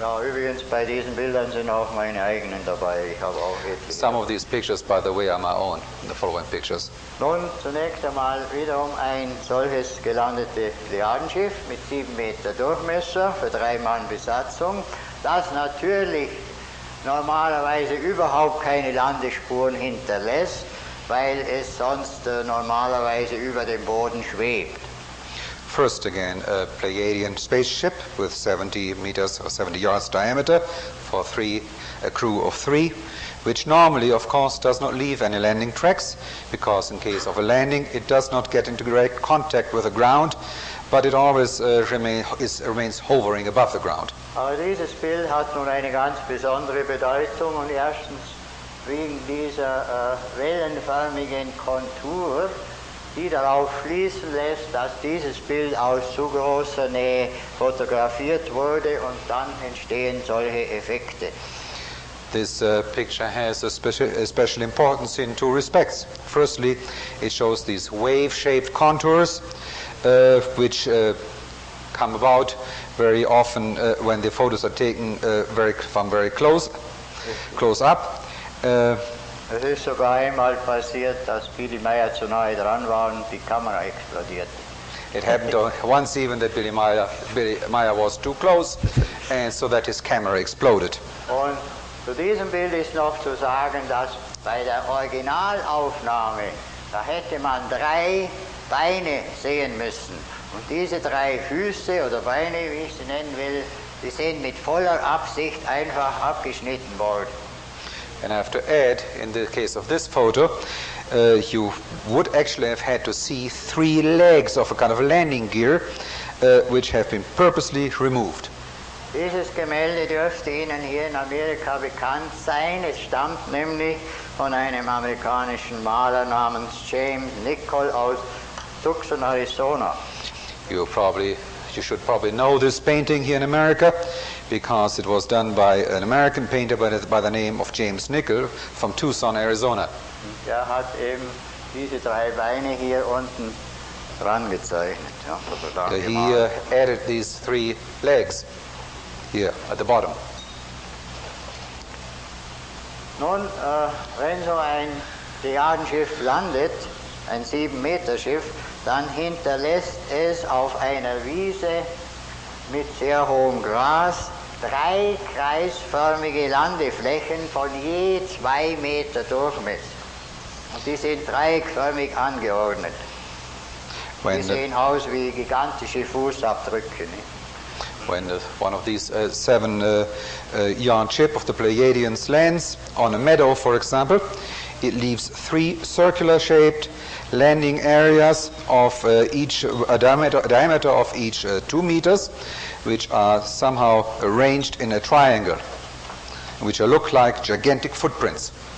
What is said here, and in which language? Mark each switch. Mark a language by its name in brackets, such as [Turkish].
[German] Ja, übrigens bei diesen Bildern sind auch meine eigenen dabei. Ich habe auch etliche. [English] Some of these pictures, by the way, are my own, the following pictures. [German] Nun, zunächst einmal wiederum ein solches gelandetes Plejadenschiff mit 7 Meter Durchmesser für 3 Mann Besatzung, das natürlich normalerweise überhaupt keine Landespuren hinterlässt, weil es sonst normalerweise über dem Boden schwebt. [English] First again, a Pleiadian spaceship with 70 meters or 70 yards diameter for a crew of 3, which normally, of course, does not leave any landing tracks, because in case of a landing, it does not get into direct contact with the ground, but it always remains hovering above the ground. [German] Aber dieses Bild hat nun eine ganz besondere Bedeutung, und erstens wegen dieser wellenförmigen Kontur, die darauf schließen lässt, dass dieses Bild aus zu großer Nähe fotografiert wurde, und dann entstehen solche Effekte. [English] This picture has a special importance in 2 respects. Firstly, it shows these wave-shaped contours, which come about very often when the photos are taken from very close up. [German] Es ist sogar einmal passiert, dass Billy Meier zu nahe dran war und die Kamera explodierte. [English] It happened once even that Billy Meier was too close, and so that his camera exploded. [German] Und zu diesem Bild ist noch zu sagen, dass bei der Originalaufnahme, da hätte man 3 Beine sehen müssen. Und diese 3 Füße oder Beine, wie ich sie nennen will, die sind mit voller Absicht einfach abgeschnitten worden. [English] And I have to add, in the case of this photo, you would actually have had to see 3 legs of a kind of landing gear, which have been purposely removed. [German] Dieses Gemälde dürfte Ihnen hier in Amerika bekannt sein. Es stammt nämlich von einem amerikanischen Maler namens James Nichol aus Tucson, Arizona. [English] You should probably know this painting here in America, because it was done by an American painter by the name of James Nichol from Tucson, Arizona. [German] Er hat eben diese 3 Beine hier unten dran gezeichnet. Ja, [English] He added these 3 legs here at the bottom. [German] Nun, wenn so ein Triadenschiff landet, ein 7-Meter-Schiff, dann hinterlässt es auf einer Wiese mit sehr hohem Gras 3 kreisförmige Landeflächen von je 2 Meter Durchmesser. Und die sind dreieckförmig angeordnet. Die sehen aus wie gigantische Fußabdrücke. [English] When one of these 7-yard ship of the Pleiadians lands on a meadow, for example, it leaves 3 circular-shaped landing areas of each a diameter of each 2 meters, which are somehow arranged in a triangle, which look like gigantic footprints.